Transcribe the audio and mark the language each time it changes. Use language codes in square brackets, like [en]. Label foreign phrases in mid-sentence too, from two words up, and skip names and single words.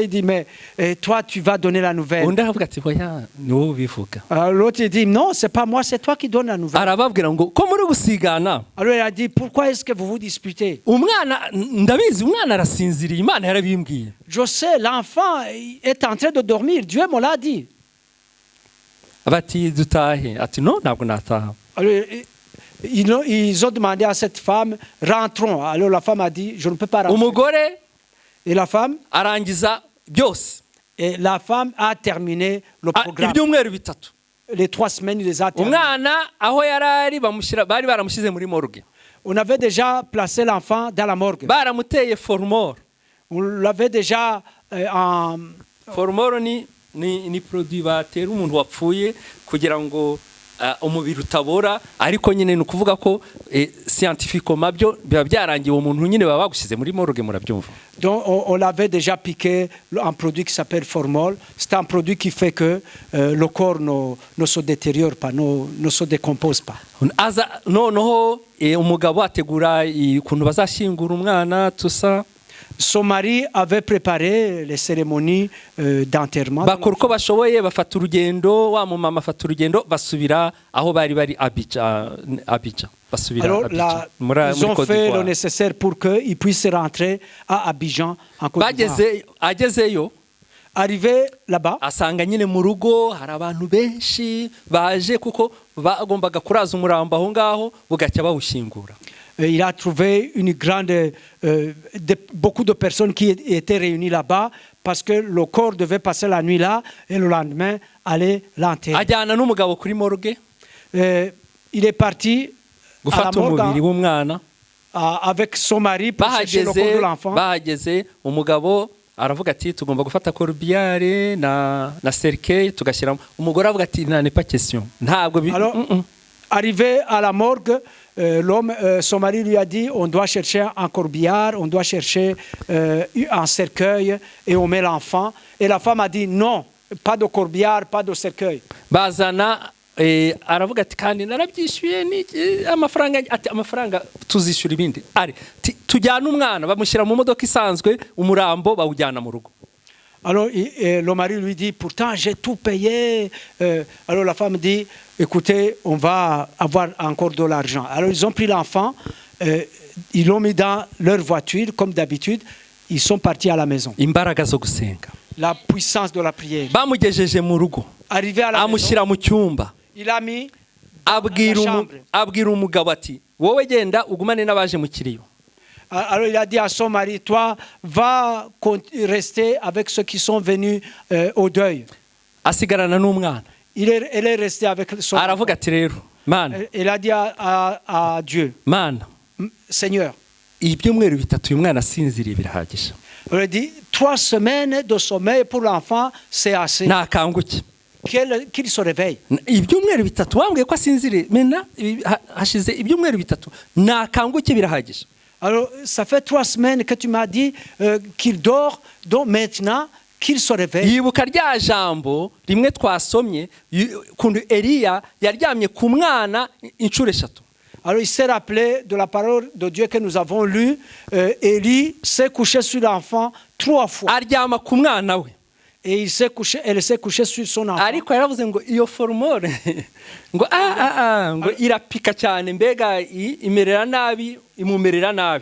[fr] Il dit, mais toi, tu vas donner la nouvelle. [rw] Undi aravuga ati, oya ni wowe ubivuga. [fr] Alors l'autre, il dit, non, c'est pas moi, c'est toi qui donnes la nouvelle. [rw] Arababwira ngo ko muri gusigana, [fr] Alors il a dit, pourquoi est-ce que vous vous disputez? [rw] umwana ndabizi, umwana arasinziriye, Imana yarabimbwiye. [fr] Je sais, l'enfant est en train de dormir. Dieu me l'a dit. [rw] Bati, dutahe. Ati, no, ntabwo nataha. [fr] Alors, ils ont demandé à cette femme, rentrons. Alors la femme a dit, je ne peux pas rentrer. [rw] Umugore [fr] Et la femme a terminé le programme. [rw] ibyumweru bitatu. [fr] Les 3 semaines, il les a terminées. [rw] Umwana aho yarari bari baramushyize muri morgue. [fr] On avait déjà placé l'enfant dans la morgue. [rw] Baramuteye formol. [fr] On l'avait déjà en... [rw] Formol ni produit batera umuntu wapfuye kugira ngo umubiri utabora, ariko nyine ni ukuvuga ko scientifiquement byo biba byarangiye uwo muntu nyine baba bagushyize muri morgue, murabyumva. [fr] Donc on l'avait déjà piqué un produit qui s'appelle Formol. C'est un produit qui fait que le corps ne se détériore pas, ne se décompose pas. [rw] Noneho umugabo ategura ukuntu bazashyingura umwana tusa. [fr] Son mari avait préparé les cérémonies d'enterrement. [rw] Bakora uko bashoboye, bafata urugendo, wa mumama afata urugendo basubira aho bari Abidjan. [fr] Alors là, ils ont fait le nécessaire pour qu'il puisse rentrer à Abidjan en Côte d'Ivoire. [rw] Agezeyo, [fr] Arrivé là-bas, [rw] asanga nyine mu rugo hari abantu benshi baje kuko bagombaga kuraza umurambo aho ngaho bugacya bawushingura. [fr] il a trouvé beaucoup de personnes qui étaient réunies là-bas parce que le corps devait passer la nuit là et le lendemain aller l'enterrer. [rw] Ajyana n'umugabo kuri morgue. [fr] Il est parti à la [rw] gufata umubiri w'umwana. [fr] avec son mari pour chercher le corps de l'enfant. [rw] Bahageze umugabo aravuga ati tugomba gufata corbillard na cercueil tugashyiramo. Umugore avuga ati nta [fr] n'est pas question. [rw] Ntabwo [fr] Arrivé à la morgue, son mari lui a dit on doit chercher un corbillard, on doit chercher un cercueil et on met l'enfant. Et la femme a dit non, pas de corbillard, pas de cercueil. [rw] Bazana aravuga ati kandi narabyishyuye amafaranga tuzishyura ibindi. Ari tujyana umwana bamushyira mu modoka isanzwe umurambo bawujyana mu rugo. [fr] Alors le mari lui dit pourtant j'ai tout payé. Alors la femme dit écoutez, on va avoir encore de l'argent. Alors ils ont pris l'enfant, ils l'ont mis dans leur voiture comme d'habitude, ils sont partis à la maison. [rw] Imbaraga zo gusenga. [fr] La puissance de la prière. [rw] Bamugejeje mu rugo. [fr] Arrivé à la maison, [rw] amushyira mu cyumba. [fr] il a mis dans la chambre. [rw] Abwira umugabo ati wowe genda ugumane n'abaje mu kiriyo. [fr] Alors il a dit à son mari, toi, va rester avec ceux qui sont venus au deuil. [rw] Asigarana n'umwana. [fr] Elle est restée avec son enfant. [rw] Aravuga ati rero mana. [fr] Elle a dit à Dieu, [rw] mana [fr] Seigneur, [rw] ibyumweru bitatu uyu mwana asinziriye birahagije. [fr] Elle a dit 3 semaines de sommeil pour l'enfant, c'est assez. [rw] Nakanguke. [fr] Qu'il se réveille. [rw] Ibyumweru bitatu wambwiye ko asinziriye. Mena hashize ibyumweru bitatu. Nakanguke birahagije. [fr] Alors, ça fait 3 semaines que tu m'as dit qu'il dort, donc maintenant qu'il se réveille. [rw] Yibuka rya jambo rimwe twasomye kundu Eliya yaryamye ku mwana inshuro 3. [fr] Alors, il s'est rappelé de la parole de Dieu que nous avons lue. Élie s'est couché sur l'enfant 3 fois. [rw] Aryama ku mwana we. [fr] Et elle s'est couchée sur son enfant. [rw] Ariko yaravuze ngo iyo formule ngo ngo irapika cyane mbega imerera nabi imumerera nabi.